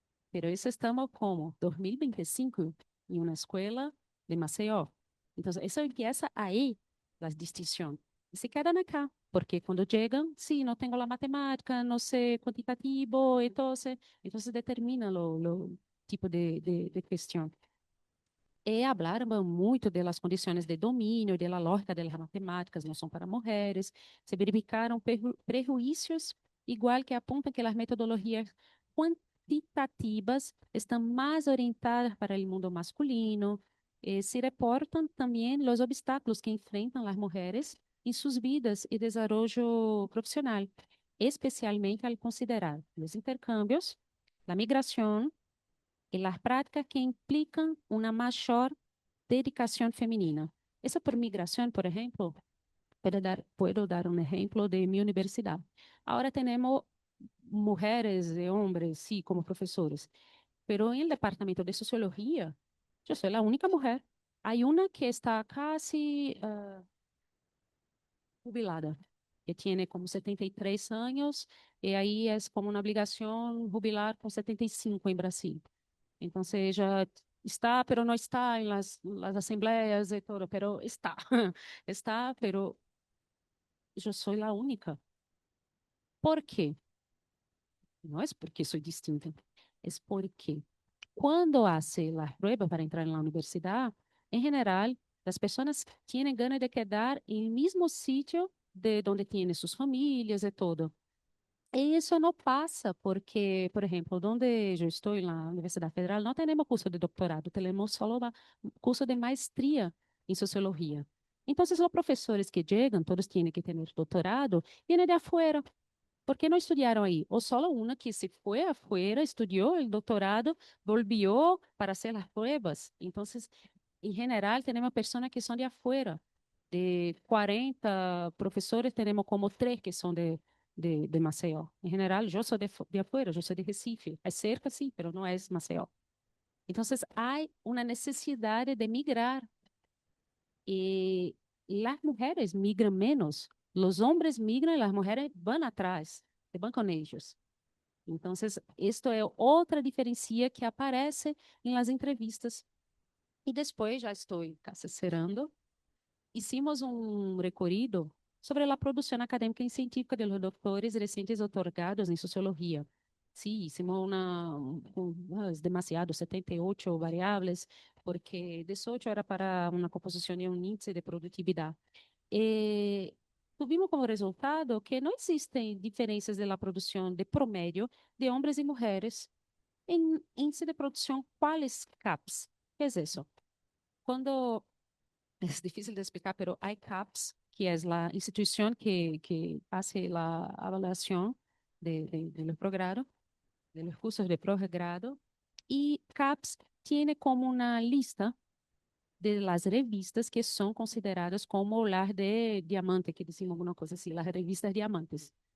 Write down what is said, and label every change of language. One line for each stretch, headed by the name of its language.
Spanish: Pero eso estamos como 2025 en una escuela de Maceió. Entonces, eso empieza ahí, las distinciones. Y se quedan acá, porque cuando llegan, sí, no tengo la matemática, no sé cuantitativo, entonces determina lo tipo de cuestión.
Portuguese: Hablaram muito das condições de domínio, da lógica das matemáticas, não são para mulheres. Se verificaram prejuízos, igual que apontam que as metodologias quantitativas estão mais orientadas para o mundo masculino. Se reportam também os obstáculos que enfrentam as mulheres em suas vidas e desenvolvimento profissional, especialmente ao considerar os intercâmbios, a migração,
Spanish: y las prácticas que implican una mayor dedicación femenina. Eso por migración, por ejemplo, puedo dar un ejemplo de mi universidad. Ahora tenemos mujeres y hombres, sí, como profesores, pero en el departamento de sociología, yo soy la única mujer. Hay una que está casi jubilada, que tiene como 73 años, y ahí es como una obligación jubilar con 75 en Brasil. Entonces ella está, pero no está en las asambleas y todo, pero está, está, pero yo soy la única. ¿Por qué? No es porque soy distinta, es porque cuando hace la prueba para entrar en la universidad, en general, las personas tienen ganas de quedar en el mismo sitio de donde tienen sus familias y todo.
Portuguese: E isso não passa porque, por exemplo, onde eu estou, na Universidade Federal, não temos curso de doutorado, temos só curso de maestria em sociologia. Então, os professores que chegam, todos têm que ter doutorado, vêm de afuera, porque não estudaram aí. Ou só uma que se foi afuera, estudou o doutorado, volviu para fazer as provas. Então, em geral, temos pessoas que são de afuera. De 40 professores, temos como 3 que são de Maceió.
Spanish: En general, yo soy de afuera, yo soy de Recife. Es cerca, sí, pero no es Maceió. Entonces, hay una necesidad de migrar y las mujeres migran menos. Los hombres migran y las mujeres van atrás, van con ellos. Entonces, esto
Portuguese: é outra diferença que aparece nas entrevistas. E depois, já estou casi cerrando, hicimos um recorrido sobre a produção acadêmica e científica de los doctores recentes otorgados em sociologia.
Spanish: Sí, hicimos es demasiado, 78 variables, porque 18 era para una composición y un índice de productividad.
Portuguese: Tuvimos como resultado que não existem diferenças na produção de promédio de homens e mulheres em índice de produção quais CAPS.
Spanish: ¿Qué es eso?
Portuguese: Quando é difícil de explicar, pero hay CAPS, que é a instituição que hace a avaliação de los progrado, de los cursos de posgrado, e CAPS tiene como uma lista de las revistas que são consideradas como o lar de diamante, que decimos alguma coisa assim, las revistas diamantes.